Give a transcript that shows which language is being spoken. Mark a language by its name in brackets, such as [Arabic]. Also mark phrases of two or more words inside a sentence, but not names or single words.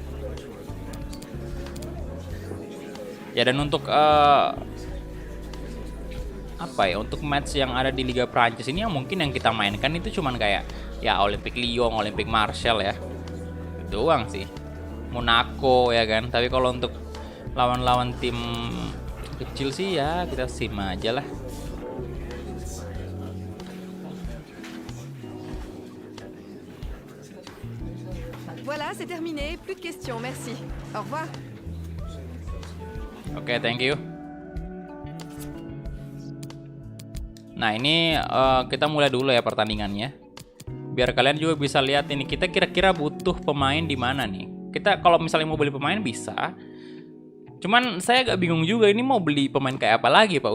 [Indonesian] Ya, dan untuk untuk match yang ada di Liga Prancis ini yang mungkin yang kita mainkan itu cuman kayak ya Olympique Lyon, Olympique Marseille ya. Itu doang sih. Monaco ya kan. Tapi kalau untuk lawan-lawan tim kecil sih ya kita sim aja lah. [French] Voilà, c'est terminé. Plus de questions, merci. Au revoir. [English] Oke, thank you. [Indonesian] Nah, ini kita mulai dulu ya pertandingannya. Biar kalian juga bisa lihat ini kita kira-kira butuh pemain di mana nih. Kita kalau misalnya mau beli pemain bisa. Cuman saya agak bingung juga ini mau beli pemain kayak apa lagi, Pak.